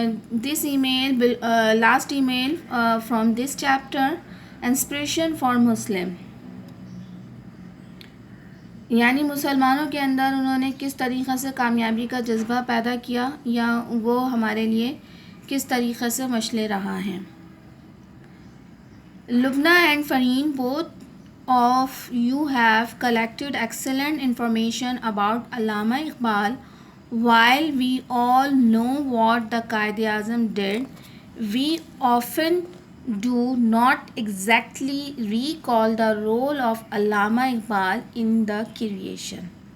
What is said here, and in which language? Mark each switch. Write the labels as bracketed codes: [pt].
[en] This email, last email from this chapter, inspiration for Muslim. [ur] یعنی مسلمانوں کے اندر انہوں نے کس طریقے سے کامیابی کا جذبہ پیدا کیا یا وہ ہمارے لیے کس طریقے سے مشعل رہا ہے. [en] Lubna and Fareen, both of you have collected excellent information about Allama Iqbal. While we all know what the Quaid-e-Azam did, we often do not exactly recall the role of Allama Iqbal in the creation.